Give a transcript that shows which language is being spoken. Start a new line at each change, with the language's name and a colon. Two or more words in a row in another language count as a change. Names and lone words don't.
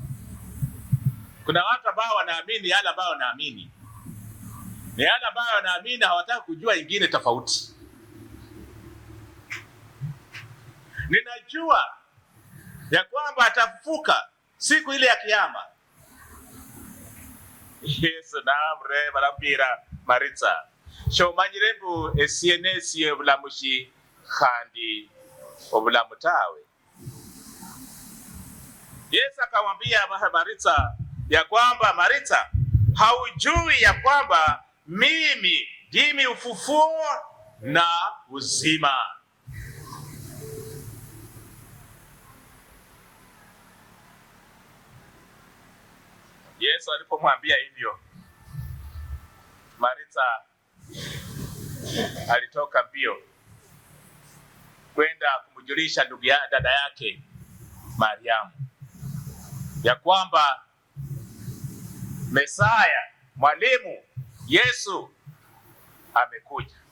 Swahili: Kuna watu ambao wanaamini yale ambao wanaamini, ni yale ambao wanaamini, hawataka kujua ingine tofauti. Ninajua ya kwamba atafufuka siku ile ya kiyama.
Luyia: Yesu namre barabira Maritha shomanyire mbu esienesi obulamushi khandi obulamu tawe.
Swahili: Yesu akamwambia Maritha ya kwamba Maritha, haujui ya kwamba mimi ndimi ufufuo na uzima. Yesu alipomwambia hivyo, Maritha alitoka mbio kwenda kumjulisha dada yake Mariamu ya kwamba Mesaya, mwalimu Yesu amekuja.